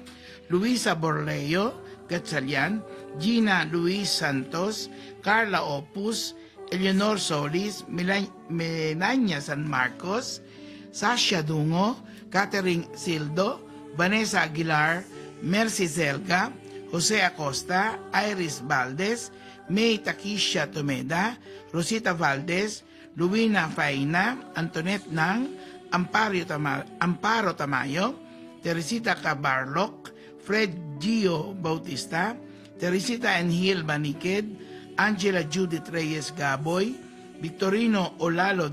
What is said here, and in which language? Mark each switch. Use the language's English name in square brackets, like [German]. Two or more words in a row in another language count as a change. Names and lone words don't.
[Filipino] Luisa Borleo, Gatchalian, Gina Luis Santos, Carla Opus, Eleanor Solis, Melania San Marcos, Sasha Dungo, Catherine Sildo, Vanessa Aguilar, Mercy Zelga, Jose Acosta, Iris Valdez, May Takisha Tomeda, Rosita Valdez, Luina Faina, Antoinette Nang, Amparo Tamayo, Teresita Cabarloc, Fred Gio Bautista, Teresita Angel Banikid, Angela Judith Reyes Gaboy, Victorino Olalo